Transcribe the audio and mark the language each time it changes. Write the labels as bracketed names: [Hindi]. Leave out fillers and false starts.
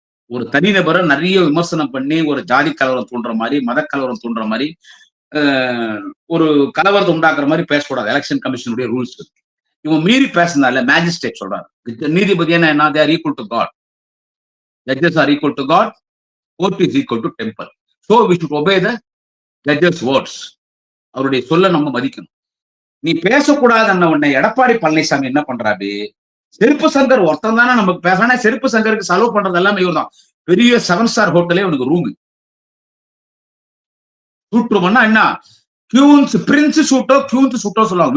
[Tamil] ஒரு தனிநபரை நிறைய விமர்சனம் பண்ணி ஒரு ஜாதி கலவரம் தூண்டுற மாதிரி, மத கலவரம் தூண்டுற மாதிரி, ஒரு கலவரத்தை உண்டாக்குற மாதிரி பேசக்கூடாது. Election கமிஷனுடைய rules. இவன் மீறி பேசினால மேஜிஸ்ட்ரேட் சொல்றாரு, நீதிபதி என்ன, [English] they are equal to God. Judges are equal to God. Court is equal to temple. So we should obey the judges words. [Tamil] அவருடைய சொல்ல நம்ம மதிக்கணும். நீ பேசக்கூடாதுன்ன உடனே எடப்பாடி பழனிசாமி என்ன பண்றாரு, செருப்பு சங்கர் ஒருத்தன் தானே நமக்கு பேசுறானே, செருப்பு சங்கருக்கு செலவு பண்றது எல்லாமே இவர் தான். பெரிய 7 ஸ்டார் ஹோட்டலே உனக்கு ரூமு. சூட் ரூம்னா என்ன, கியூன்ஸ் பிரின்ஸ் சூட்டோ கியூன்ஸ் சூட்டோ சொல்லுவாங்க.